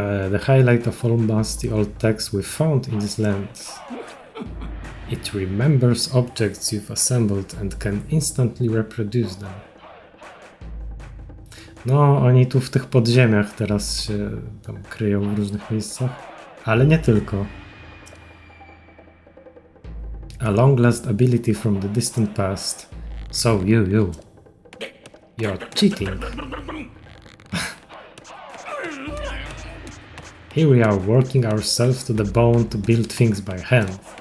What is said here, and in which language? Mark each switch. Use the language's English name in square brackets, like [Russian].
[English] The highlight of almost the old text we've found in this land. It remembers objects you've assembled and can instantly reproduce them. [Polish] No, oni tu w tych podziemiach teraz się tam kryją w różnych miejscach, ale nie tylko. [English] A long-lost ability from the distant past. So you're cheating. Here we are working ourselves to the bone to build things by hand.